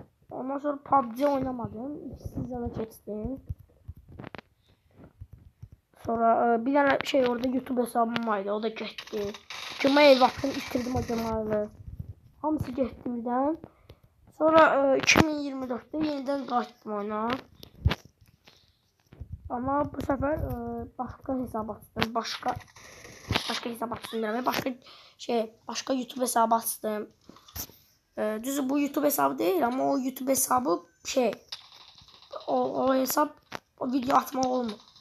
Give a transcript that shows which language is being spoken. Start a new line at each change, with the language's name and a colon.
Azerbaijani: Ondan sonra PUBG oynamadım. Sizə keçdim. Sonra bir dənə orada YouTube hesabım vardı. O da getdi. Gmail vaxtını itirdim o Gmail'ı. Hamısı getdi birdən. Sonra 2024'də yenidən qayıtdım oyuna.
Turkish: Ama bu sefer başka hesap açtım. Başka hesap açtım yani. Başka YouTube hesabı açtım. Düzü bu YouTube hesabı değil ama o YouTube hesabı o hesap
Azerbaijani: o video atma olmur.